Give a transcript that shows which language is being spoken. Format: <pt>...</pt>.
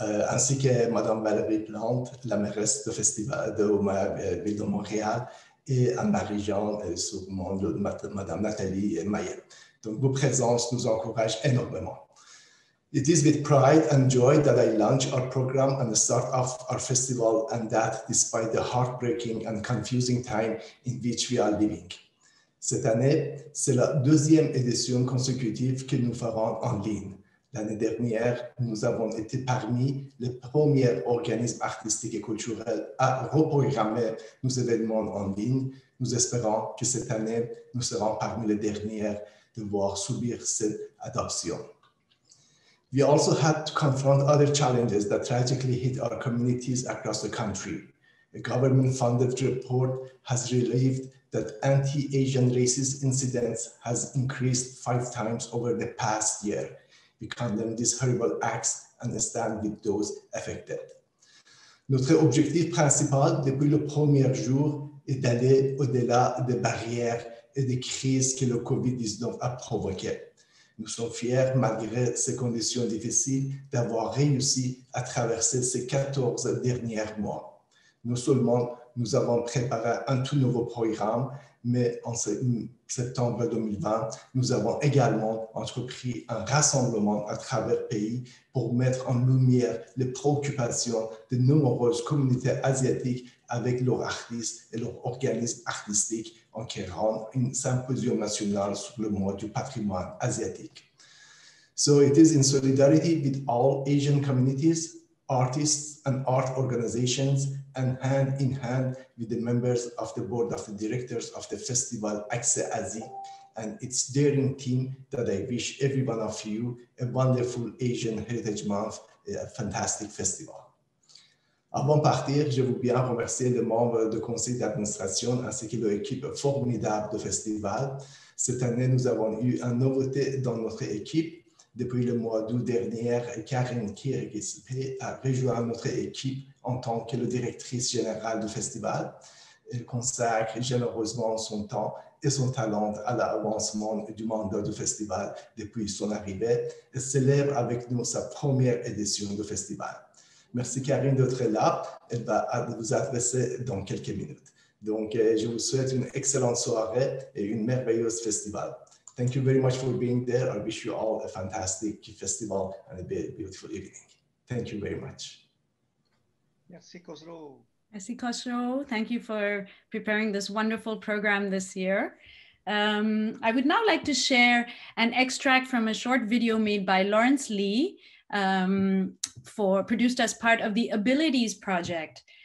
<fr>ainsi que Madame Valérie Plante, la mairesse du festival de la ville de Montréal, et en ma région, sûrement Madame Nathalie Maillé. Donc, vos présences nous encouragent énormément.</fr> <en>It is with pride and joy that I launch our program and start off our festival, and that despite the heartbreaking and confusing time in which we are living.</en> <fr>Cette année, c'est la deuxième édition consécutive que nous ferons en ligne. L'année dernière, nous avons été parmi les premiers organismes artistiques et culturels à reprogrammer nos événements en ligne. Nous espérons que cette année, nous serons parmi les derniers de voir subir cette adoption.</fr> <en>We also had to confront other challenges that tragically hit our communities across the country. A government-funded report has revealed that anti-Asian racist incidents has increased 5 times over the past year. We condemn these horrible acts and stand with those affected.</en> <fr>Notre objectif principal depuis le premier jour est d'aller au-delà des barrières et des crises que le COVID-19 a provoquées. Nous sommes fiers, malgré ces conditions difficiles, d'avoir réussi à traverser ces 14 derniers mois. Non seulement nous avons préparé un tout nouveau programme, mais en septembre 2020, nous avons également entrepris un rassemblement à travers le pays pour mettre en lumière les préoccupations de nombreuses communautés asiatiques avec leurs artistes et leurs organismes artistiques en créant un symposium national sur le mois du patrimoine asiatique.</fr> <en>So it is in solidarity with all Asian communities, artists and art organizations, and hand in hand with the members of the board of the directors of the festival Accès-Asie and its daring team that I wish every one of you a wonderful Asian Heritage Month, a fantastic festival.</en> <fr>Avant de partir, je veux bien remercier les membres du conseil d'administration ainsi que l'équipe formidable du festival. Cette année, nous avons eu une nouveauté dans notre équipe. Depuis le mois d'août dernier, Karine Kirgis a rejoint notre équipe en tant que directrice générale du festival. Elle consacre généreusement son temps et son talent à l'avancement du mandat du festival depuis son arrivée et célèbre avec nous sa première édition du festival. Merci Karine d'être là. Elle va vous adresser dans quelques minutes. Donc, je vous souhaite une excellente soirée et une merveilleuse festival.</fr> <en>Thank you very much for being there. I wish you all a fantastic festival and a beautiful evening. Thank you very much.</en> <fr>Merci, Khosrow. Merci, Khosrow.</fr> <en>Thank you for preparing this wonderful program this year. I would now like to share an extract from a short video made by Lawrence Lee, produced as part of the Abilities Project.</en>